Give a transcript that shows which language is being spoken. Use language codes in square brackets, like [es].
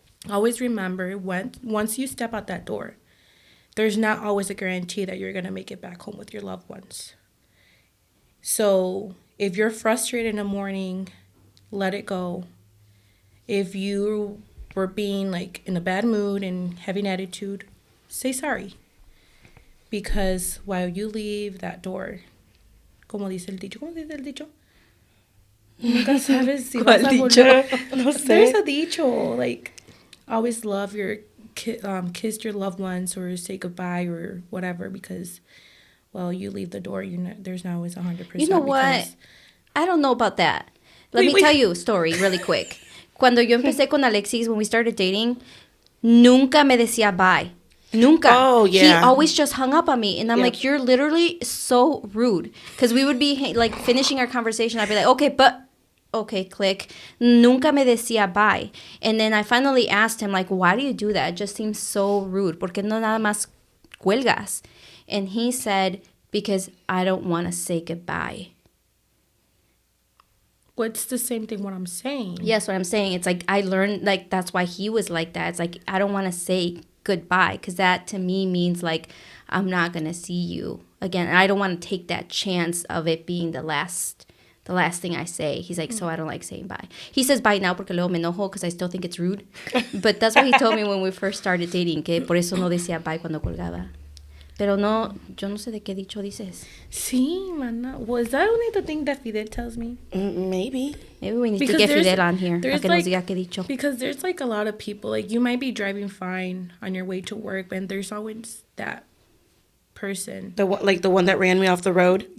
[en] Always remember, once you step out that door, there's not always a guarantee that you're going to make it back home with your loved ones. So if you're frustrated in the morning, let it go. If you were being like in a bad mood and having attitude, say sorry. Because while you leave that door, [es] como dice el dicho, ¿cómo dice el dicho? Nunca sabes si vas a volver. No sé. [en] There's a dicho, like, always love your kiss your loved ones or say goodbye or whatever, because, well, you leave the door, there's not always 100%. You know what? I don't know about that. Let me tell you a story really quick. [es] Cuando yo empecé con Alexis, [en] when we started dating, [es] nunca me decía bye. Nunca. [en] Oh, yeah. He always just hung up on me. And I'm Yep. like, you're literally so rude. Because we would be like finishing our conversation. I'd be like, okay, click. [es] Nunca me decía bye. [en] And then I finally asked him, like, why do you do that? It just seems so rude. [es] ¿Por qué no nada más cuelgas? [en] And he said, because I don't want to say goodbye. What's the same thing what I'm saying? Yes, what I'm saying. It's like I learned, like, that's why he was like that. It's like, I don't want to say goodbye, because that to me means like I'm not going to see you again. And I don't want to take that chance of it being the last thing I say. He's like, so I don't like saying bye. He says bye now [es] porque luego me enojo [en] because I still think it's rude. But that's what he told me when we first started dating, [es] que por eso no decía bye cuando colgaba. Pero no, yo no sé de qué dicho dices. Sí, mana. [en] Was that only the thing that Fidel tells me? Maybe. Maybe we need Because to get there's- Fidel on here. there's [es] Para que nos [en] like- [es] diga qué dicho. [en] Because there's like a lot of people, like you might be driving fine on your way to work, and there's always that person. The one that ran me off the road.